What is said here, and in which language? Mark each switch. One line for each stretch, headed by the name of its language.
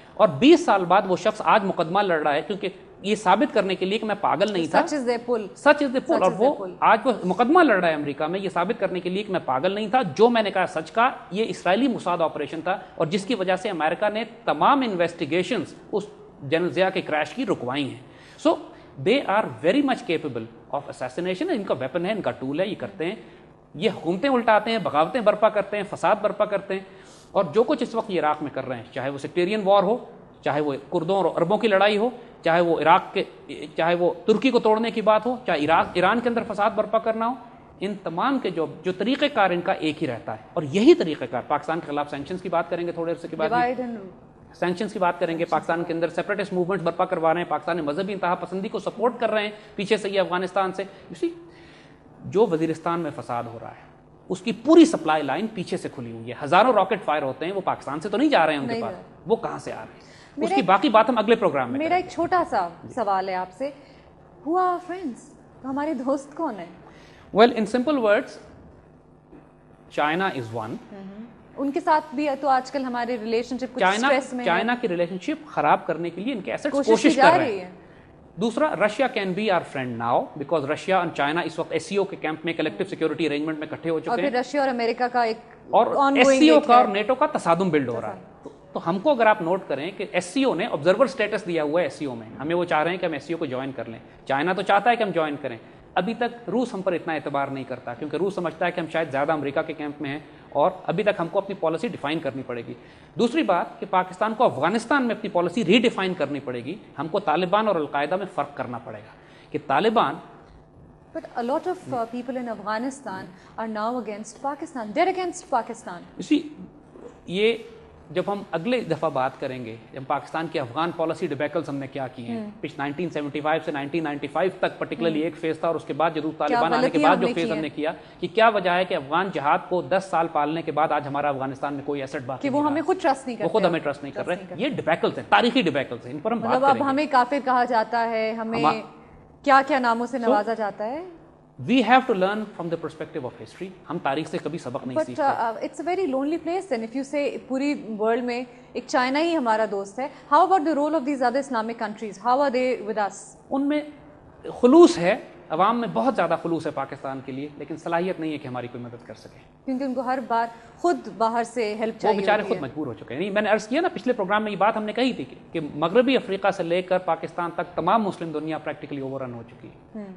Urdu: اور 20 سال بعد وہ شخص آج مقدمہ لڑ رہا ہے کیونکہ یہ ثابت کرنے کے لیے کہ میں پاگل نہیں تھا, سچ از دی پل, اور وہ آج وہ مقدمہ لڑ رہا ہے امریکہ میں یہ ثابت کرنے کے لیے کہ میں پاگل نہیں تھا, جو میں نے کہا سچ کا. یہ اسرائیلی موساد آپریشن تھا اور جس کی وجہ سے امریکہ نے تمام انویسٹیگیشنز اس جنرل ضیاء کے کریش کی رکوائی ہیں.
English: So they are very much capable of assassination.
Urdu: ان کا ویپن ہے, ان کا ٹول ہے, یہ کرتے ہیں, یہ حکومتیں الٹاتے ہیں, بغاوتیں برپا کرتے ہیں, فساد برپا کرتے ہیں. اور جو کچھ اس وقت یہ عراق میں کر رہے ہیں, چاہے وہ سیکٹیرین وار ہو, چاہے وہ کردوں اور عربوں کی لڑائی ہو, چاہے وہ عراق کے, چاہے وہ ترکی کو توڑنے کی بات ہو, چاہے ایران کے اندر فساد برپا کرنا ہو, ان تمام کے جو طریقہ کار ان کا ایک ہی رہتا ہے. اور یہی طریقہ کار پاکستان کے خلاف سینکشنز کی بات کریں گے تھوڑے عرصے کے بعد, سینکشنز کی بات کریں گے, پاکستان کے اندر سیپریٹسٹ موومنٹس برپا کروا رہے ہیں, پاکستان میں مذہبی انتہا پسندی کو سپورٹ کر رہے ہیں پیچھے سے یہ افغانستان سے. جو وزیرستان میں فساد ہو رہا ہے اس کی پوری سپلائی لائن پیچھے سے کھلی ہوئی ہے. ہزاروں راکٹ فائر ہوتے ہیں, وہ پاکستان سے تو نہیں جا رہے ہیں ان کے پاس, وہ کہاں سے آ رہے ہیں, اس کی باقی بات ہم اگلے پروگرام میں. میرا ایک چھوٹا سا سوال ہے آپ سے,
English: who are our friends?
Urdu: ہمارے دوست کون ہیں؟
English: Well, in simple words, China is one.
Urdu: ان کے ساتھ بھی تو آج کل ہمارے ریلیشن شپ کچھ سٹریس میں ہے. چائنا کی ریلیشن شپ خراب کرنے کے لیے ان کے ایسٹس کوشش کر رہے ہیں. دوسرا, Russia
English: can be our friend now because
Urdu: Russia اور چائنا اس وقت ایس سی او کے کیمپ میں کلیکٹیو سیکورٹی ارینجمنٹ میں اکٹھے ہو چکے ہیں, اور پھر رشیا اور امریکہ کا ایک اور ایس سی او کا اور نیٹو کا تصادم بلڈ ہو رہا ہے. تو ہم کو اگر آپ نوٹ کریں کہ ایس سی او نے آبزرور اسٹیٹس دیا ہوا ہے ایس سی او میں, ہمیں وہ چاہ رہے ہیں کہ ہم ایس سی او کو جوائن کر لیں. چائنا تو چاہتا ہے کہ ہم جوائن کریں. ابھی تک روس ہم پر اتنا اعتبار نہیں کرتا کیونکہ روس سمجھتا ہے کہ ہم شاید زیادہ امریکہ کے کیمپ میں ہیں اور ابھی تک ہم کو اپنی پالیسی ڈیفائن کرنی پڑے گی. دوسری بات کہ پاکستان کو افغانستان میں اپنی پالیسی ری ڈیفائن کرنی پڑے گی. ہم کو طالبان اور القاعدہ میں فرق کرنا پڑے گا کہ Taliban
English: But a lot of people in Afghanistan are now against Pakistan. They're against Pakistan. You see,
Urdu: یہ جب ہم اگلے دفعہ بات کریں گے جب پاکستان کی افغان پالیسی ڈیبیکلز ہم نے کیا کیے ہیں 1975 سے 1995 تک پرٹیکولرلی ایک فیز تھا اور اس کے بعد جدید طالبان آنے کے بعد جو فیز ہم نے کیا کہ کیا وجہ ہے کہ افغان جہاد کو 10 سال پالنے کے بعد آج ہمارا افغانستان میں کوئی ایسٹ باقی کہ وہ ہمیں خود ٹرسٹ نہیں کرتے, وہ خود ہمیں ٹرسٹ نہیں کر رہے. یہ ڈیبیکلز ہیں, تاریخی ڈیبیکلز ہیں, ان پر ہم بات کریں گے. اب ہمیں کافر کہا جاتا ہے, ہمیں کیا کیا ناموں سے نوازا جاتا ہے.
English: We have to learn from the perspective of history.
Urdu: ہم تاریخ سے کبھی سبق نہیں سیکھتے.
English: But it's a very lonely place then if you say
Urdu: پوری ورلڈ میں ایک چائنا ہی ہمارا دوست ہے.
English: How about the role of these other Islamic countries? How are they with us?
Urdu: ان میں خلوص ہے, عوام میں بہت زیادہ خلوص ہے پاکستان کے لیے, لیکن صلاحیت نہیں ہے کہ ہماری کوئی مدد کر سکے, کیونکہ ان کو ہر بار خود باہر سے ہیلپ چاہیے. وہ بیچارے خود مجبور ہو چکے ہیں. میں نے عرض کیا نا پچھلے پروگرام میں یہ بات ہم نے کہی تھی کہ مغربی افریقہ سے لے کر پاکستان تک تمام مسلم دنیا پریکٹیکلی اوور رن ہو چکی ہے.